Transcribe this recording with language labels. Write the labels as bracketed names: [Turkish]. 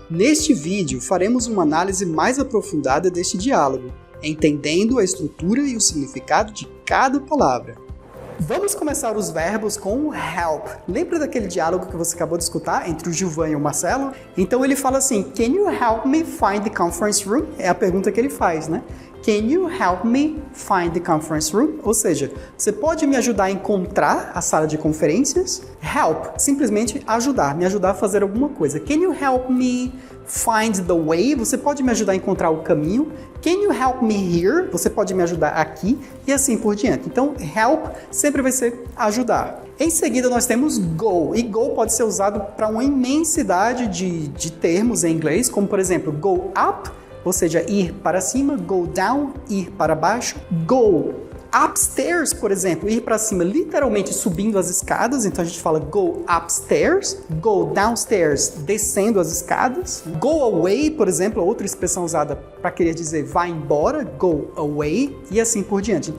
[Portuguese] Neste vídeo, faremos uma análise mais aprofundada deste diálogo, entendendo a estrutura e o significado de cada palavra. Vamos começar os verbos com help. Lembra daquele diálogo que você acabou de escutar entre o Gilvan e o Marcelo? Então ele fala assim, [English] can you help me find the conference room? [Portuguese] É a pergunta que ele faz, né? [English] Can you help me find the conference room? [Portuguese] Ou seja, você pode me ajudar a encontrar a sala de conferências? Help, simplesmente ajudar, me ajudar a fazer alguma coisa. [English] Can you help me find the way? [Portuguese] Você pode me ajudar a encontrar o caminho? [English] Can you help me here? [Portuguese] Você pode me ajudar aqui? E assim por diante. Então, help sempre vai ser ajudar. Em seguida, nós temos go. E go pode ser usado para uma imensidade de termos em inglês, como por exemplo, go up, ou seja, ir para cima, go down, ir para baixo, go upstairs, por exemplo, ir para cima, literalmente subindo as escadas, então a gente fala go upstairs, go downstairs, descendo as escadas, go away, por exemplo, outra expressão usada para querer dizer vá embora, go away, e assim por diante.